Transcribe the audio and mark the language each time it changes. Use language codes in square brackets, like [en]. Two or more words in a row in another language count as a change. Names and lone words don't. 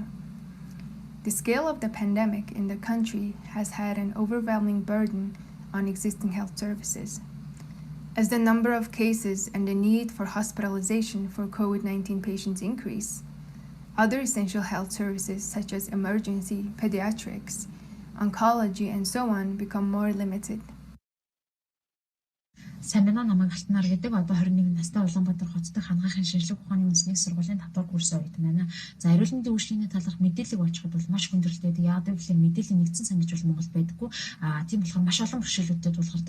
[en] The scale of the pandemic in the country has had an overwhelming burden on existing health services. As the number of cases and the need for hospitalization for COVID-19 patients increase, other essential health services such as emergency, pediatrics, oncology, and so on become more limited. [mn] Сайн байна уу, намайг Алтнаар гэдэг. Одоо 21 настай Улаанбаатар хоттой хангахын шинжлэх ухааны үндэсний сургуулийн 5 дугаар курсын оюутан байна. За, эрүүл мэндийн үйлчлэгийн талаарх мэдээллийг олцоход бол маш хүндрэлтэй. Яг гэвэл мэдээллийн нэгдсэн сан гэж бол Монголд байдаггүй. Тийм болохоор маш олон бэрхшээлүүдэд тулгардаг.